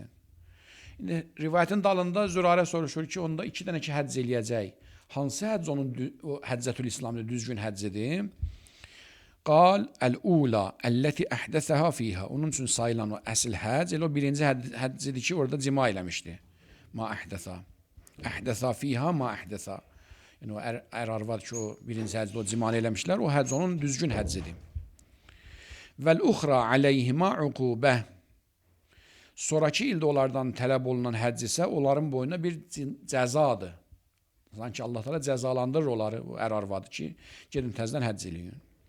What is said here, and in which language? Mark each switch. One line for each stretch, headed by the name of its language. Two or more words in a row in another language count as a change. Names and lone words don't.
Azerbaijani: İndi rivayətin dalında Zürarə soruşur ki, onda 2 dənə ki həcc eləyəcək. Hansı həcc onun Həccətül İslam'da düzgün həccidir?
Arabic: قال الأولى التي أحدثا فيها.
Azerbaijani: Onun üçün sayılan o əsl həcc, elə o birinci həccidir ki, orada cima eləmişdi.
Arabic: ما أحدثا. أحدثا فيها ما أحدثا.
Azerbaijani: Yəni o ər-arvad ki, o birinci həcdə o cimanı eləmişlər, o həcc onun düzgün həccidir.
Arabic: والأخرى عليهما عقوبة.
Azerbaijani: Sonraki ildə onlardan tələb olunan həcc isə onların boyuna bir cəzadır. Sanki Allah Teala cəzalandırır onları, o ər-arvadı ki, gedin təzdən həcc eləyin.